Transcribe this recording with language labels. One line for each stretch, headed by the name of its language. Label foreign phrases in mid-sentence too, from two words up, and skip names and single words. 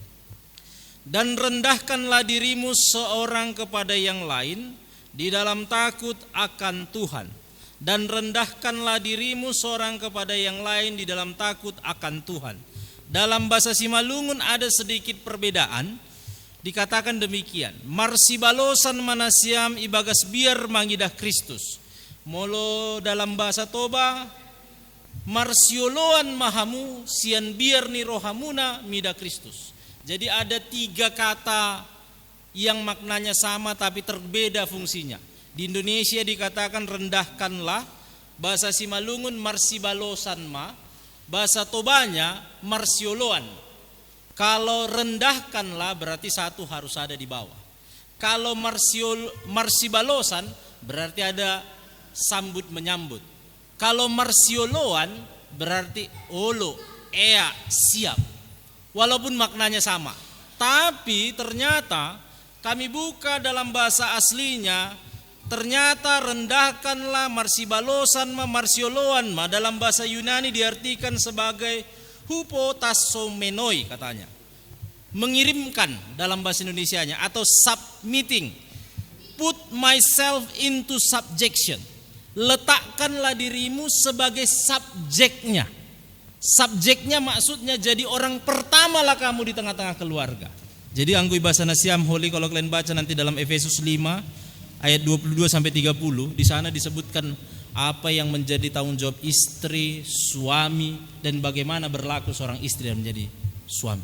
Indonesian: Dan rendahkanlah dirimu seorang kepada yang lain di dalam takut akan Tuhan. Dan rendahkanlah dirimu seorang kepada yang lain di dalam takut akan Tuhan. Dalam bahasa Simalungun ada sedikit perbedaan. Dikatakan demikian.
Batak Simalungun: Marsibalosan manasiam ibagas biar mangidah Kristus.
Batak Toba: Molo dalam bahasa Toba marsioloan mahamu sian biar ni rohamuna mida Kristus.
Indonesian: Jadi ada 3 kata yang maknanya sama tapi terbeda fungsinya. Di Indonesia dikatakan rendahkanlah, bahasa Simalungun
Batak Simalungun: marsibalosan ma,
Indonesian: bahasa Tobanya marsioloan. Kalau rendahkanlah berarti satu harus ada di bawah. Kalau marsibalosan berarti ada sambut menyambut. Kalau marsioloan berarti olo, ea, siap. Walaupun maknanya sama. Tapi ternyata kami buka dalam bahasa aslinya, ternyata rendahkanlah
Batak Simalungun: marsibalosan ma
Batak Toba: marsioloan ma
Indonesian: dalam bahasa Yunani diartikan sebagai hupotasomenoi katanya. Mengirimkan dalam bahasa Indonesianya atau submitting.
English: Put myself into subjection.
Indonesian: Letakkanlah dirimu sebagai subjeknya. Subjeknya maksudnya jadi orang pertamalah kamu di tengah-tengah keluarga. Jadi anggui bahasa Nasiam Holy kalau kalian baca nanti dalam Efesus 5 ayat 22 sampai 30 di sana disebutkan apa yang menjadi tanggung jawab istri, suami dan bagaimana berlaku seorang istri yang menjadi suami.